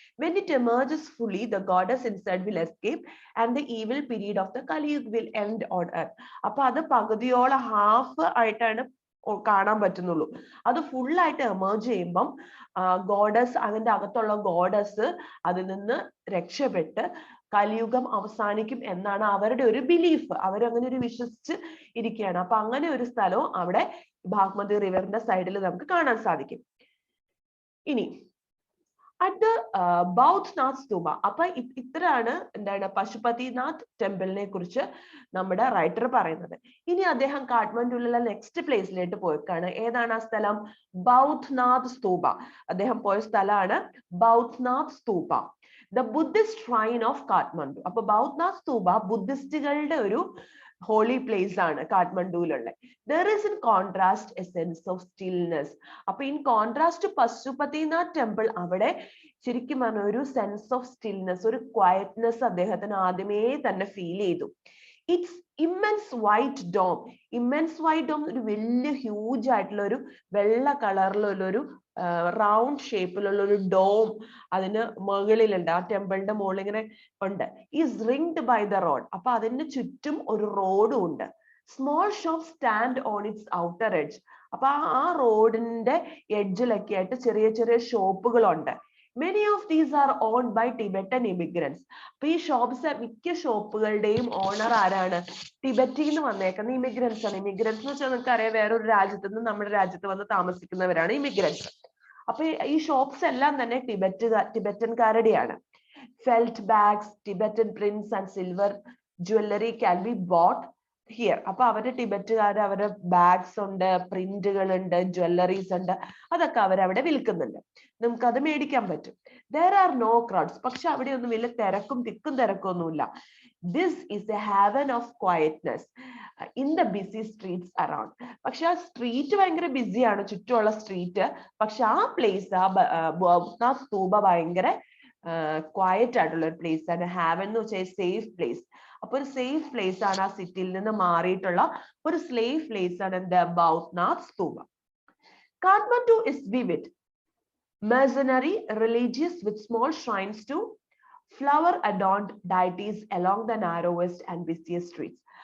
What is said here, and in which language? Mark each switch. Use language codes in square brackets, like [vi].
[en] When it emerges fully, the goddess inside will escape and the evil period of the Kali Yuga will end on earth. [ml] അപ്പൊ അത് പകുതിയോളം half ആയിട്ടാണ് കാണാൻ പറ്റുന്നുള്ളൂ. അത് full ആയിട്ട് emerge ചെയ്യുമ്പം ഗോഡസ്, അതിന്റെ അകത്തുള്ള ഗോഡസ് അതിൽ നിന്ന് രക്ഷപ്പെട്ട് കലിയുഗം അവസാനിക്കും എന്നാണ് അവരുടെ ഒരു ബിലീഫ്. അവരങ്ങനെ ഒരു വിശ്വസിച്ച് ഇരിക്കുകയാണ്. അപ്പൊ അങ്ങനെ ഒരു സ്ഥലവും അവിടെ ഭാഗ്മതി റിവറിന്റെ സൈഡിൽ നമുക്ക് കാണാൻ സാധിക്കും. ഇനി at the ബൗദ്ധ്നാഥ് സ്തൂപ. അപ്പൊ ഇത്രയാണ് എന്താണ് പശുപതിനാഥ് ടെമ്പിളിനെ കുറിച്ച് നമ്മുടെ റൈറ്റർ പറയുന്നത്. ഇനി അദ്ദേഹം കാഠ്മണ്ഡുവിലുള്ള നെക്സ്റ്റ് പ്ലേസിലേക്ക് പോയിക്കാണ്. ഏതാണ് ആ സ്ഥലം? ബൗദ്ധ്നാഥ് സ്തൂപ. അദ്ദേഹം പോയ സ്ഥലമാണ് ബൗദ്ധ്നാഥ് stupa, [en] The Buddhist shrine of Kathmandu. [ml] അപ്പൊ ബൗദ്ധ്നാഥ് സ്തൂപ ബുദ്ധിസ്റ്റുകളുടെ ഒരു ഹോളി പ്ലേസ് ആണ് കാഠ്മണ്ഡുവിലുള്ള. [en] There is in contrast a sense of stillness. [ml] അപ്പൊ ഇൻ കോൺട്രാസ്റ്റ് പശുപതിനാഥ് ടെമ്പിൾ, അവിടെ ശരിക്കും പറഞ്ഞ ഒരു സെൻസ് ഓഫ് സ്റ്റിൽനെസ്, ഒരു ക്വയറ്റ്നെസ് അദ്ദേഹത്തിന് ആദ്യമേ തന്നെ ഫീൽ ചെയ്തു. [en] It's immense white dome. [ml] Immense white dome ഒരു വലിയ ഹ്യൂജ് ആയിട്ടുള്ള ഒരു വെള്ള കളറിലുള്ള ഒരു റൗണ്ട് ഷേപ്പിലുള്ള ഒരു ഡോം അതിന് മുകളിലുണ്ട്. ആ ടെമ്പിളിന്റെ മുകളിൽ ഇങ്ങനെ ഉണ്ട്. [en] Is ringed by the road. [ml] അപ്പൊ അതിന് ചുറ്റും ഒരു റോഡും ഉണ്ട്. [en] Small shop stand on its outer edge. [ml] അപ്പൊ ആ റോഡിന്റെ എഡ്ജിലൊക്കെ ആയിട്ട് ചെറിയ ചെറിയ ഷോപ്പുകളുണ്ട്. [en] Many of these are owned by Tibetan immigrants. [ml] അപ്പൊ ഈ ഷോപ്സ് മിക്ക ഷോപ്പുകളുടെയും ഓണർ ആരാണ്? ടിബറ്റിൽ നിന്ന് വന്നേക്കുന്ന ഇമിഗ്രൻസ് ആണ്. ഇമിഗ്രൻസ് എന്ന് വെച്ചാൽ നിങ്ങൾക്ക് അറിയാം, വേറൊരു രാജ്യത്ത് നിന്ന് നമ്മുടെ രാജ്യത്ത് വന്ന് താമസിക്കുന്നവരാണ് ഇമിഗ്രൻസ്. അപ്പൊ ഈ ഷോപ്സ് എല്ലാം തന്നെ ടിബറ്റൻകാരുടെയാണ്. [en] Felt bags, Tibetan prints and silver jewellery can be bought here. [ml] അപ്പൊ അവരുടെ ടിബറ്റുകാര് അവരുടെ ബാഗ്സ് ഉണ്ട്, പ്രിന്റുകൾ ഉണ്ട്, ജ്വല്ലറീസ് ഉണ്ട്, അതൊക്കെ അവരവിടെ വിൽക്കുന്നുണ്ട്. നമുക്ക് അത് മേടിക്കാൻ പറ്റും. [en] There are no crowds. [ml] പക്ഷെ അവിടെ ഒന്നും വലിയ തിക്കും തിരക്കും ഒന്നുമില്ല. [en] This is a haven of quietness in the busy streets around. [ml] പക്ഷെ ആ സ്ട്രീറ്റ് ഭയങ്കര ബിസിയാണ്, ചുറ്റുമുള്ള സ്ട്രീറ്റ്. പക്ഷെ ആ പ്ലേസ്, ആ സ്തൂപ ഭയങ്കര ക്വയറ്റ് ആയിട്ടുള്ള ഒരു പ്ലേസ് ആണ്. ഹാവൻ എന്ന് വെച്ചാൽ സേഫ് പ്ലേസ്. അപ്പൊ ഒരു സേഫ് പ്ലേസ് ആണ്, ആ സിറ്റിയിൽ നിന്ന് മാറിയിട്ടുള്ള ഒരു സേഫ് പ്ലേസ് ആണ് എന്ത്? ബൗദ്ധ്നാഥ് stupa. [en] Kathmandu is vivid, mercenary, religious, with small shrines to flower adorned deities along the narrowest and busiest streets.